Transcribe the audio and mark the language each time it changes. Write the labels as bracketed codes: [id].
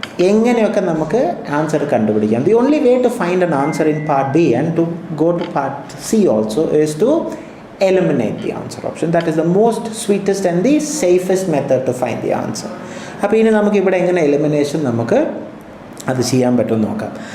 [ml] എങ്ങനെയൊക്കെ നമുക്ക് ആൻസർ കണ്ടുപിടിക്കാം. [en] The only way to find an answer in part B and to go to part C also is to eliminate the answer option. That is the most sweetest and the safest method to find the answer. [ml] അപ്പോൾ ഇനി നമുക്ക് ഇവിടെ എങ്ങനെ elimination നമുക്ക് അത് ചെയ്യാൻ പറ്റുമെന്ന് നോക്കാം.